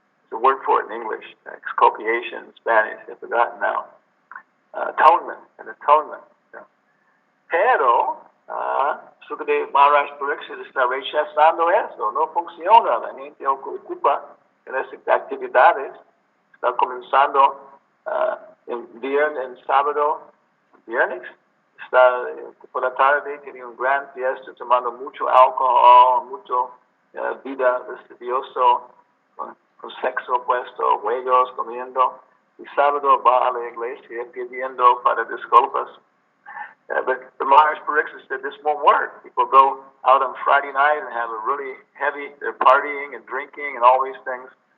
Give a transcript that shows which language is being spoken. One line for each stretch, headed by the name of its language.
English: The word for it in English, exculpation in Spanish, I've forgotten now. Atonement, an atonement. Yeah.
Spanish: Pero, Sukadeva Maharaj Parikshit está rechazando eso, no funciona, la gente ocupa en esas actividades, está comenzando en sábado, viernes, está por la tarde, tiene un gran fiesta, tomando mucho alcohol, mucho vida lascivioso, con sexo opuesto, huellos, comiendo, y sábado va a la iglesia pidiendo para disculpas.
English: But the Maharaj Parikshit said this won't work. People go out on Friday night and have a really they're partying and drinking and all these things.